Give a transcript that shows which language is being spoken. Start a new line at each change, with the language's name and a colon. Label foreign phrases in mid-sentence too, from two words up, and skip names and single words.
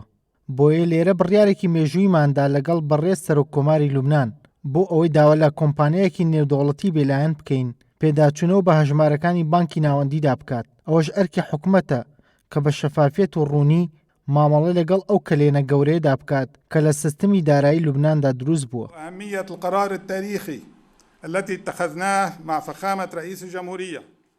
Central Kurdish: بۆیە لێرە بڕیارێکی مێژوویماندا لەگەڵ بەڕێز سەرۆککۆماری لوبنان بۆ ئەوەی داوا لە کۆمپانیایەکی نێودەوڵەتی بێلایەن بکەین پێداچوونەوە بە هەژمارەکانی بانکی ناوەندیدا بکات. ئەوەش ئەرکی حکوومەتە کە بە شەفافیەت و ڕوونی مامەڵە لەگەڵ ئەو کلێنە گەورەیەدا بکات کە لە سیستمی دارایی لوبناندا دروست بووە.
Arabic: أهمية القرار التاريخي التي اتخذناه مع فخامة رئيس الجمهورية